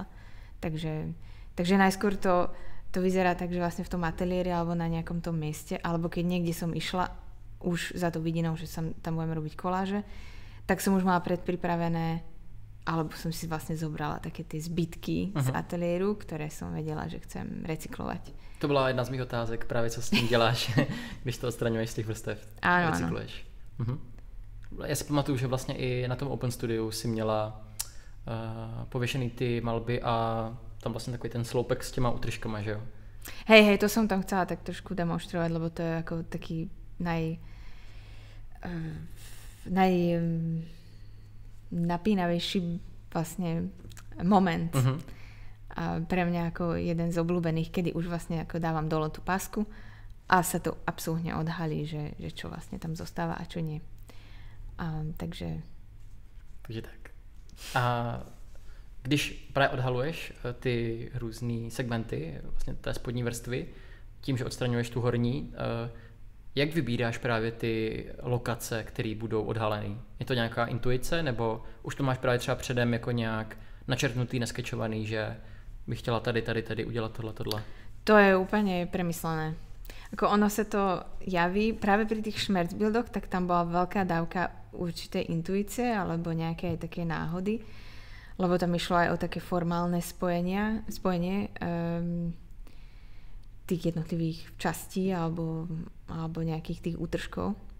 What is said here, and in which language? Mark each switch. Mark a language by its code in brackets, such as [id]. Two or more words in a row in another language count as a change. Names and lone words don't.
[sk] Takže najskôr to vyzerá tak, že vlastne v tom ateliéri alebo na nejakom tom mieste, alebo keď niekde som išla už za to vidinou, že tam budem robiť koláže, tak som už mala predpripravené, alebo som si vlastne zobrala také tie zbytky z ateliéru, ktoré som vedela, že chcem recyklovať. [cs] To byla jedna z mých otázek, právě co s tím děláš, když to odstraňuješ z těch vrstev. [sk] Áno, recykluješ. [cs] Já si pamatuju, že vlastně i na tom Open Studiu si měla pověšený ty malby a tam vlastne takový ten sloupek s těma útržkama, že jo? [sk] Hej, to som tam chcela tak trošku demonštrovať, lebo to je ako taký napínavejší vlastne moment. A pre mňa ako jeden z obľúbených, kedy už vlastne ako dávam dole tú pásku a sa to absolútne odhalí, že čo vlastne tam zostáva a čo nie. Takže tak. [cs] A když právě odhaluješ ty různé segmenty, vlastně té spodní vrstvy, tím, že odstraňuješ tu horní, jak vybíráš právě ty lokace, které budou odhalené? Je to nějaká intuice, nebo už to máš právě třeba předem jako nějak načrtnutý, neskečovaný, že bych chtěla tady udělat tohle? [sk] To je úplne premyslené. Ako ono sa to javí, práve pri tých Schmerzbildoch, tak tam bola veľká dávka určitej intuície alebo nejaké aj také náhody, lebo tam išlo aj o také formálne spojenie tých jednotlivých častí alebo nejakých tých útržkov.